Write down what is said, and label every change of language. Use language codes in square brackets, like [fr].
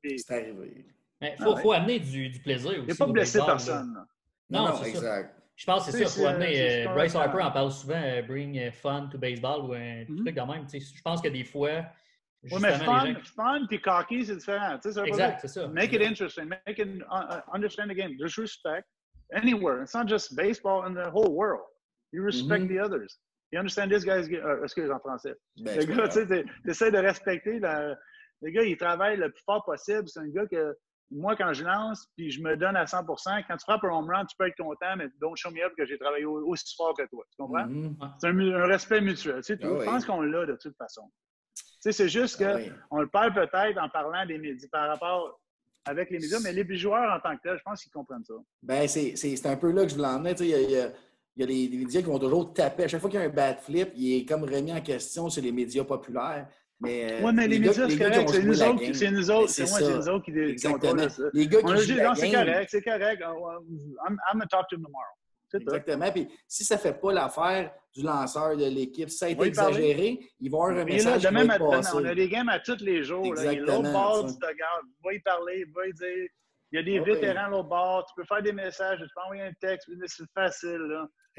[fr] C'est arrivé. Il faut amener du plaisir aussi. Il n'a pas blessé personne. Là. Non, c'est exact. Ça. Je pense que c'est ça. Il faut amener. Bryce Harper en parle souvent, bring fun to baseball ou un truc de même. Je pense que des fois. Oui, mais fun et cocky, c'est différent. Exact, c'est ça. [en] Make it interesting. Make it understand the game. There's respect anywhere. It's not just baseball in the whole world. You respect the others. You understand this guy's excuse en français. [fr] Le gars, tu essaies de respecter. Le gars, il travaille le plus fort possible. C'est un gars que, moi, quand je lance, puis je me donne à 100%, quand tu frappes un home run, tu peux être content, mais don't show me up que j'ai travaillé aussi fort que toi. Tu comprends? C'est un respect mutuel. Je pense qu'on l'a de toute façon. C'est juste qu'on le parle peut-être en parlant des médias par rapport avec les médias, mais les joueurs en tant que tels, je pense qu'ils comprennent ça. Ben, c'est un peu là que je voulais en venir. Il y a les médias qui vont toujours taper. À chaque fois qu'il y a un bad flip, il est comme remis en question sur les médias populaires. Oui, mais les médias, c'est correct. C'est nous autres. C'est nous autres qui contrôlent ça. Les gars qui jouent la game. C'est correct. [en] I'm going to talk to him tomorrow. [fr] Exactement. Puis si ça ne fait pas l'affaire du lanceur de l'équipe, si ça a été exagéré, ils vont avoir un message qui va être passé. On a des games à tous les jours. Il y a l'autre bord du dugout. Va y parler, va y dire. Il y a des vétérans à l'autre bord. Tu peux faire des messages. Tu peux envoyer un texte. C'est facile. Là.